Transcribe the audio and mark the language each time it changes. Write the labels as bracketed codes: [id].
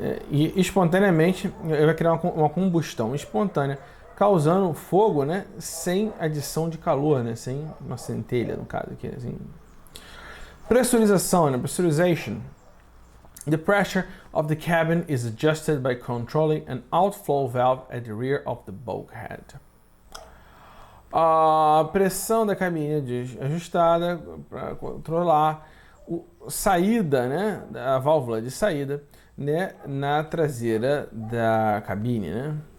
[pt] E espontaneamente vai criar uma combustão espontânea, causando fogo, né? Sem adição de calor, né? Sem uma centelha, no caso aqui, assim. Pressurização, né? Pressurization. [en] The pressure of the cabin is adjusted by controlling an outflow valve at the rear of the bulkhead. [pt] A pressão da cabine é ajustada para controlar a saída, né, a válvula de saída, né, na traseira da cabine, né?